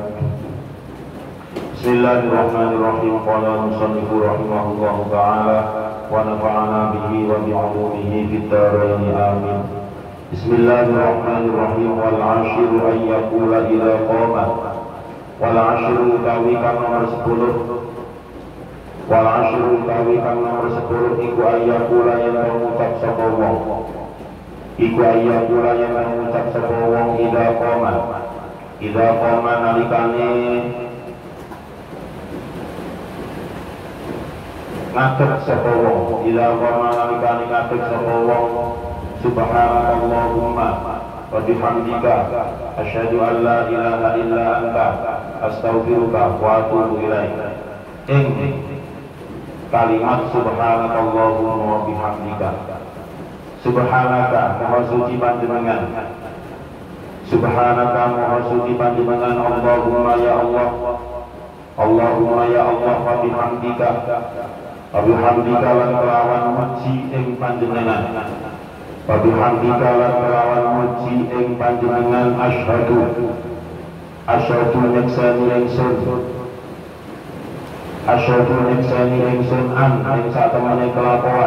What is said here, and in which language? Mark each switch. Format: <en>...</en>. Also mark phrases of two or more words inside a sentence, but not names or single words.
<ar>بسم الله الرحمن الرحيم. قال المصنف رحمه الله تعالى ونفعنا به وبعلومه في الدارين آمين. بسم الله الرحمن الرحيم. والعاشر أن يقول إذا قام.</ar> <jv>والعاشر utawi kang nomor 10. Wal'ashru utawi kang nomor 10 iku ayyakula yen mengucap sapa wong. Iku ayyakula yen mengucap sapa wong</jv> <ar>إذا قام. إذا قام</ar> <jv>nalikane ngadeg sapa wong.</jv> <ar>إذا قام</ar> <jv>nalikane ngadeg sapa wong.</jv> <ar>سبحان اللهم وبحمدك أشهد أن لا إله إلا أنت أستغفرك وأتوب إليك. Kalimat سبحانك اللهم وبحمدك.</ar> <jv>Subhanaka maha suci panjenengan. Subhanaka maha suci panjenengan.</jv> <ar>اللهم يا الله اللهم يا الله وبحمدك. وبحمدك</ar> <jv>lan kelawan muji ing panjenengan.</jv> <ar>وبحمدك</ar> <jv>lan kelawan muji ing panjenengan asyhadu nyekseni ingsun. Asyhadu nyekseni ingsun an ing satemene kelakuan.</jv>